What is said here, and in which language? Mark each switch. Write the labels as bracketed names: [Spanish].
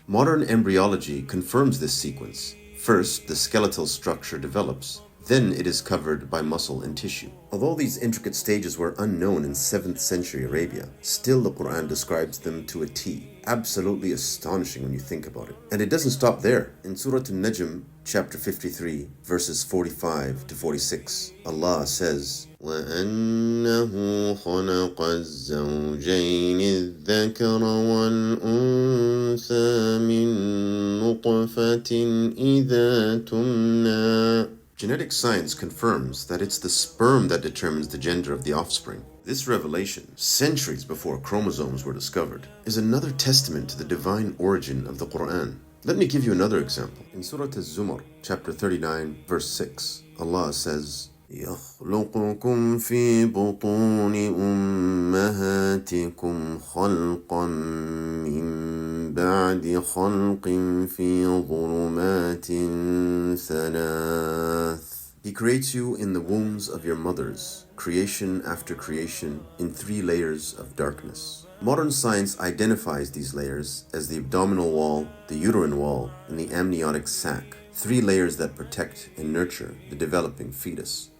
[English] Modern embryology confirms this sequence. First, the skeletal structure develops. Then it is covered by muscle and tissue. Although these intricate stages were unknown in 7th century Arabia, still the Quran describes them to a T. Absolutely astonishing when you think about it. And it doesn't stop there. In Surah An-Najm, chapter 53, verses 45 to 46, Allah says, [Arabic] وَأَنَّهُ خَلَقَ الزَّوْجَيْنِ الذَّكَرَ وَالْأُنثَى مِن نُطْفَةٍ إِذَا تُمْنَى. [English] Genetic science confirms that it's the sperm that determines the gender of the offspring. This revelation, centuries before chromosomes were discovered, is another testament to the divine origin of the Quran. Let me give you another example. In Surah Az-Zumar, chapter 39, verse 6, Allah says, [Arabic] يَخْلُقُكُمْ فِي بُطُونِ أُمَّهَاتِكُمْ خَلْقًا مِّن بَعْدِ خَلْقٍ فِي ظُلُمَاتٍ ثَلَاثٍ. [English] He creates you in the wombs of your mothers, creation after creation, in 3 layers of darkness. Modern science identifies these layers as the abdominal wall, the uterine wall, and the amniotic sac, 3 layers that protect and nurture the developing fetus.